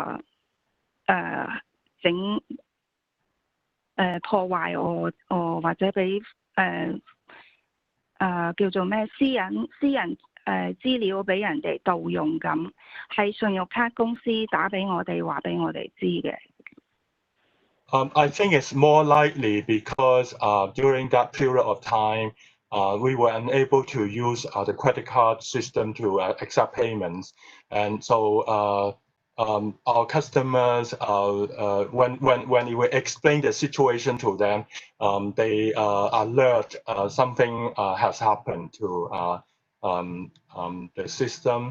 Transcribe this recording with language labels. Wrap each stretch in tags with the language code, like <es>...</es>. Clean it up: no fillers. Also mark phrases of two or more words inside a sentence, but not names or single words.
<yue>整破壞我或者俾叫做咩私人資料俾人哋盜用咁，係信用卡公司打俾我哋話俾我哋知嘅。</yue> <en>I think it's more likely because during that period of time, we were unable to use the credit card system to accept payments, and so our customers, when we explain the situation to them, they alert something has happened to the system.</en>